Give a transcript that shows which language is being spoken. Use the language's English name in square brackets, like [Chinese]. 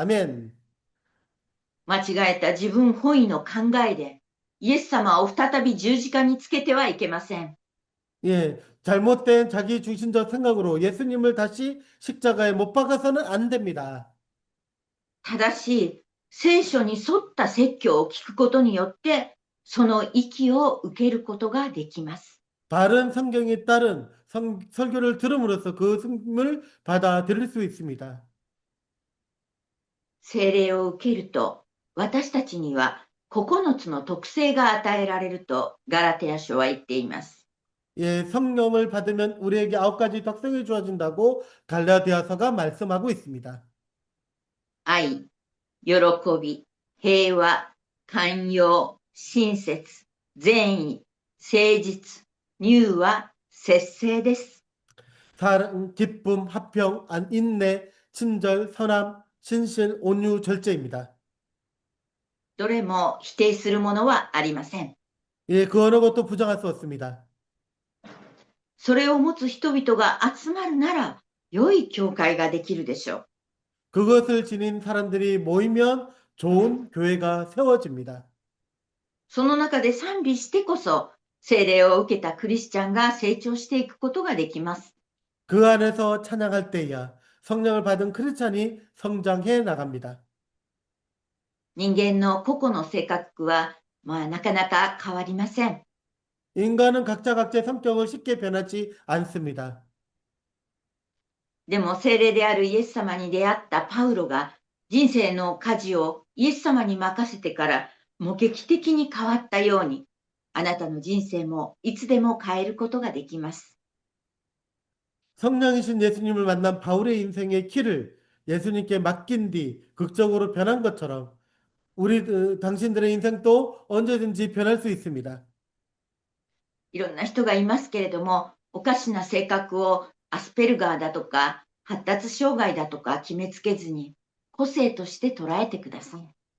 [Korean] 아멘. [Japanese] 間違えた自分本位の考えで、イエス様を再び十字架につけてはいけません。 [Korean] 예, 잘못된 자기 중심적 생각으로 예수님을 다시 십자가에 못 박아서는 안 됩니다. [Japanese] 正しい聖書に沿った説教を聞くことによって、その息を受けることができます。 [Korean] 바른 성경에 따른 설교를 들음으로써 그 숨을 받아들일 수 있습니다. [Japanese] 聖霊を受けると、私たちには9つの特性が与えられるとガラテヤ書は言っています。 [Korean] 예, 성령을 받으면 우리에게 9가지 특성이 주어진다고 갈라디아서가 말씀하고 있습니다. [Japanese] 愛、喜び、平和、寛容、親切、善意、誠実、柔和、節制です。 [Korean] 사랑, 기쁨, 화평, 인내, 친절, 선함, 신실, 온유, 절제입니다. [Japanese] どれも否定するものはありません。 [Korean] 예, 그 어느 것도 부정할 수 없습니다. [Japanese] それを持つ人々が集まるなら、良い教会ができるでしょう。 [Korean] 그것을 지닌 사람들이 모이면 좋은 교회가 세워집니다. [Japanese] その中で賛美してこそ、聖霊を受けたクリスチャンが成長していくことができます。 [Korean] 그 안에서 찬양할 때야 성령을 받은 크리스찬이 성장해 나갑니다. [Japanese] 人間の個々の性格は、なかなか変わりません。 [Korean] 인간은 각자 각자의 성격을 쉽게 변하지 않습니다. [Japanese] でも聖霊であるイエス様に出会ったパウロが人生の舵をイエス様に任せてからもう劇的に変わったように、あなたの人生もいつでも変えることができます。 [Korean] 성령이신 예수님을 만난 바울의 인생의 키를 예수님께 맡긴 뒤 극적으로 변한 것처럼 당신들의 인생도 언제든지 변할 수 있습니다. [Japanese] いろんな人がいますけれども、おかしな性格をアスペルガーだとか発達障害だとか決めつけずに個性として捉えてください。